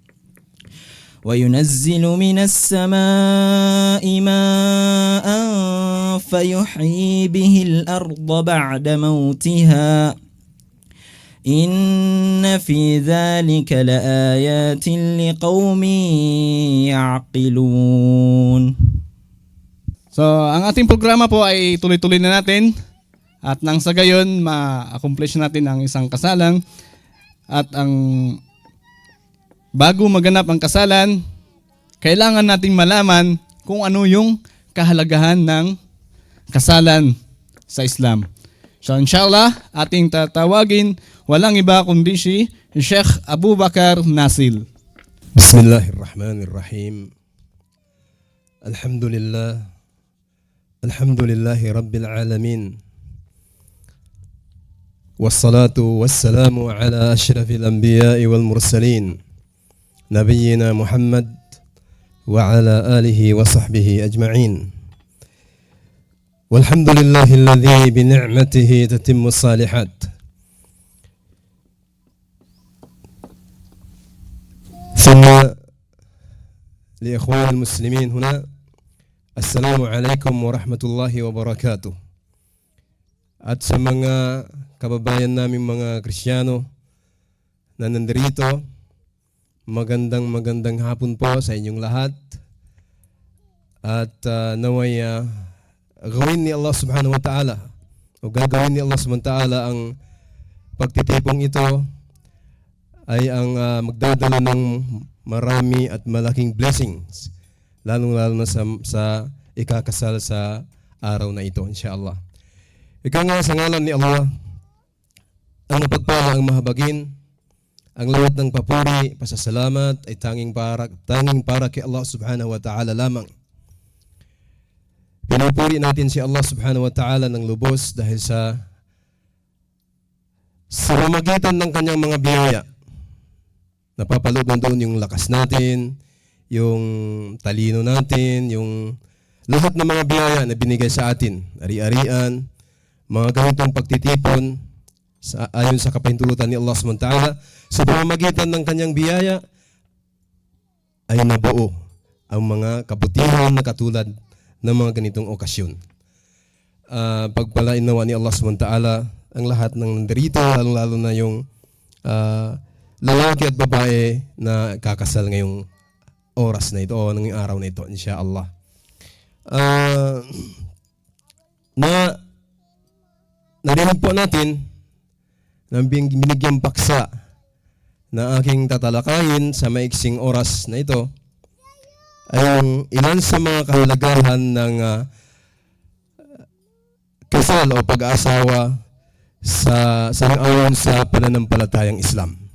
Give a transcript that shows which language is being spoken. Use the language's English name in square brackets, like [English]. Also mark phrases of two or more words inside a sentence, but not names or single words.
[Arabic] وينزل من السماء ماء فيحيي به الأرض بعد موتها إن في ذلك لآيات لقوم يعقلون. [Filipino] So, ang ating programa po ay tuloy-tuloy na natin at nang sa gayon ma-accomplish natin ang isang kasalan at ang bago maganap ang kasalan, kailangan nating malaman kung ano yung kahalagahan ng kasalan sa Islam. So inshallah, ating tatawagin walang iba kundi si Sheikh Abu Bakar Nasil. Bismillahirrahmanirrahim. Alhamdulillah. [Arabic] الحمد لله رب العالمين والصلاة والسلام على أشرف الأنبياء والمرسلين نبينا محمد وعلى آله وصحبه أجمعين والحمد لله الذي بنعمته تتم الصالحات ثم لإخوان المسلمين هنا السلام عليكم ورحمة الله وبركاته. [Filipino] At sa mga kababayan naming mga Kristiyano na nandirito, magandang hapon po sa inyong lahat. At naway gawin ni Allah [Arabic] سبحانه وتعالى [Filipino] o gagawin ni Allah [Arabic] سبحانه وتعالى [Filipino] ang pagtitipong ito ay ang magdadala ng marami at malaking blessings, lalong-lalo na sa ikakasal sa araw na ito, insyaAllah. Ika nga sa ngalan ni Allah, ang napagpala ang mahabagin, ang lahat ng papuri, pasasalamat ay tanging para kay Allah [Arabic] سبحانه وتعالى [Filipino] lamang. Pinupuri natin si Allah [Arabic] سبحانه وتعالى [Filipino] ng lubos dahil sa pamamagitan ng kanyang mga biyaya. Napapaloob doon yung lakas natin, yung talino natin, yung lahat ng mga biyaya na binigay sa atin, ari-arian, mga ganitong pagtitipon ayon sa kapahintulutan ni Allah [Arabic] سبحانه وتعالى. [Filipino] Sa pamamagitan ng kanyang biyaya ay nabuo ang mga kabutihan na katulad ng mga ganitong okasyon. Pagpalain nawa ni Allah [Arabic] سبحانه وتعالى [Filipino] ang lahat ng nandirito, lalo na yung lalaki at babae na kakasal ngayong oras na ito o ngayong araw na ito, insyaAllah. Narinig po natin na binigyang paksa na aking tatalakayin sa maiksing oras na ito ay ang ilan sa mga kahalagahan ng kasal o pag-aasawa ayon sa pananampalatayang Islam.